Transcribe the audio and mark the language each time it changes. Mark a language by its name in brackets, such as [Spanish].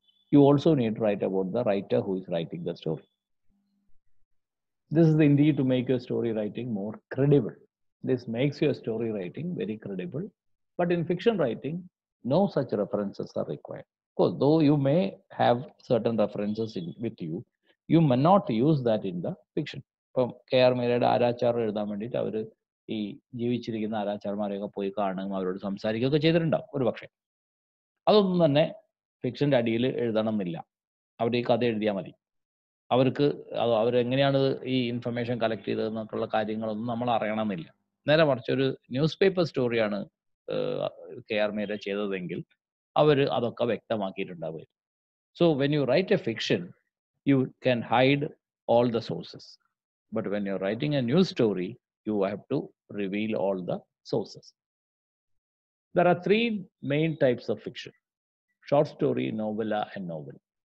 [English] You also need to write about the writer who is writing the story. This is indeed to make your story writing more credible. This makes your story writing very credible. But in fiction writing, no such references are required. Of course, though you may have certain references with you, you may not use that in the fiction. [Malayalam] ഇപ്പം KR മീരയുടെ ആരാച്ചാർ എഴുതാൻ വേണ്ടിയിട്ട് അവർ ഈ ജീവിച്ചിരിക്കുന്ന ആരാച്ചാർമാരെയൊക്കെ പോയി കാണുകയും അവരോട് സംസാരിക്കുകയൊക്കെ ചെയ്തിട്ടുണ്ടാവും ഒരു പക്ഷേ. അതൊന്നും തന്നെ ഫിക്ഷൻ്റെ അടിയിൽ എഴുതണം എന്നില്ല. അവർ ഈ കഥ എഴുതിയാൽ മതി. അവർക്ക് അവരെങ്ങനെയാണ് ഈ ഇൻഫർമേഷൻ കളക്ട് ചെയ്തതെന്നൊക്കെയുള്ള കാര്യങ്ങളൊന്നും നമ്മൾ അറിയണമെന്നില്ല. നേരെ മറിച്ച് ഒരു ന്യൂസ് പേപ്പർ സ്റ്റോറിയാണ് KR മീര ചെയ്തതെങ്കിൽ അവർ അതൊക്കെ വ്യക്തമാക്കിയിട്ടുണ്ടാവുക. [English] So when you write a fiction, you can hide all the sources. But when you're writing a news story, you have to reveal all the sources. There are three main types of fiction: short story, novella, and novel.